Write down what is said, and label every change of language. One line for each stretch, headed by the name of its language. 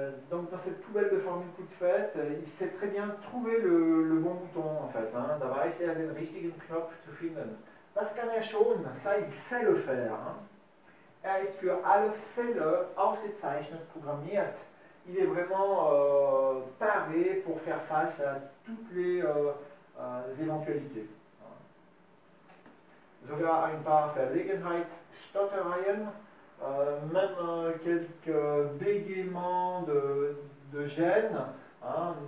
French: dans cette poubelle de formules toutes faites, il sait très bien trouver le bon bouton en fait. Hein.
German: Da weiß den richtigen Knopf zu finden. Das kann schon,
French: ça il sait le faire. Hein.
German: Ist für alle Fälle ausgezeichnet programmiert.
French: Il est vraiment paré pour faire face à toutes les éventualités.
German: Sogar ein paar Verlegenheitsstottereien,
French: même quelques bégaiements de gêne. Hein.